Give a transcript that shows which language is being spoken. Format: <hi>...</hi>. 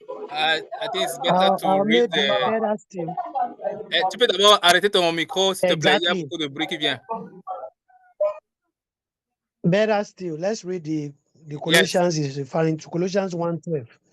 <en>I think it's better to read better still.</en> <fr>Tu peux d'abord arrêter ton micro, s'il te plaît. Il y a</fr> <en>Exactly.</en> <fr>beaucoup de bruit qui vient.</fr> <en>Better still, let's read the Colossians is referring to Colossians 1:12.</en>